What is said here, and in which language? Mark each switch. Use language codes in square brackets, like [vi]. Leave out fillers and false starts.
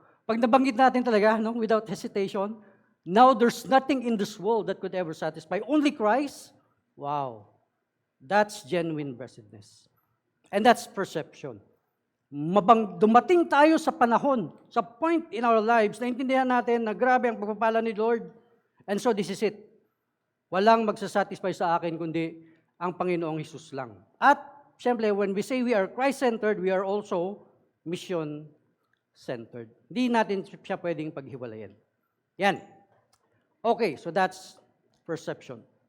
[tl] Pag nabanggit natin talaga, no, [en] without hesitation, now there's nothing in this world that could ever satisfy. Only Christ, wow, that's genuine blessedness. And that's perception. [tl] Dumating tayo sa panahon, sa point in our lives, na intindihan natin na grabe ang pagpapala ni Lord. [en] And so this is it. [tl] Walang magsasatisfy sa akin kundi ang Panginoong Hesus lang. At siyempre, [en] when we say we are Christ-centered, we are also mission-centered. [tl] Hindi natin siya pwedeng paghiwalayan. Yan. [en] Okay, so that's perception.